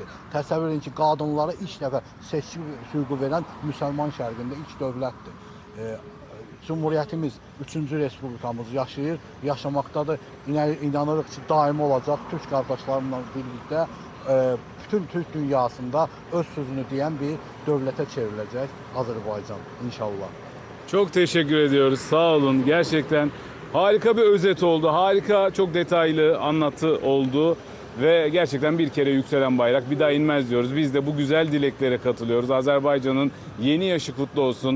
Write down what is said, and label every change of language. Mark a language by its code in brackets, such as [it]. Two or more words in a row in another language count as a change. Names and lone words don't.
[az] Təsəvvür edin ki, qadınlara ilk dəfə seçki hüququ verən müsəlman şərqində ilk dövlətdir. Cümhuriyyətimiz 3-cü respublikamız yaşayır, yaşamaqdadır. İnanırıq ki, daimi olacaq. Türk qardaşlarımla birlikdə bütün Türk dünyasında öz sözünü deyən bir dövlətə çevriləcək Azərbaycan inşallah. [tr] Çok teşekkür ediyoruz. Sağ olun. Gerçekten harika bir özet oldu. Harika, çok detaylı anlatı oldu. Ve gerçekten bir kere yükselen bayrak bir daha inmez diyoruz. Biz de bu güzel dileklere katılıyoruz. Azerbaycan'ın yeni yaşı kutlu olsun.